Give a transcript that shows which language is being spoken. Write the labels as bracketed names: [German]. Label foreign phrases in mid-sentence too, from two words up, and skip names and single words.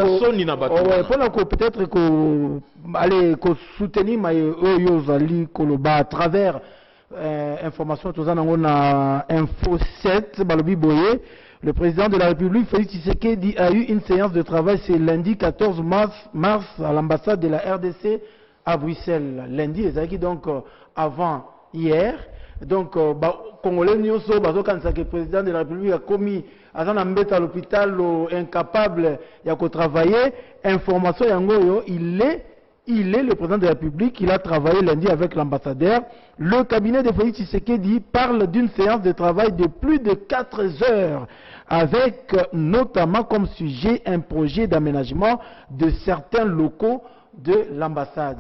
[French] peut-être que soutenir Yozali Koloba à travers information tout ça on a info 7 [Lingala] Balobi Boye, [French] le président de la République Félix Tshisekedi a eu une séance de travail ce lundi 14 mars à l'ambassade de la RDC à Bruxelles. Lundi et donc avant hier. Donc Congolais [Lingala] nyonso bazokanisa [French] que le président de la République a commis à l'hôpital incapable [Lingala] ya ko [French] travailler. Information yango il est le président de la République, il a travaillé lundi avec l'ambassadeur. Le cabinet de Félix Tshisekedi parle d'une séance de travail de plus de 4 heures, avec notamment comme sujet un projet d'aménagement de certains locaux de l'ambassade.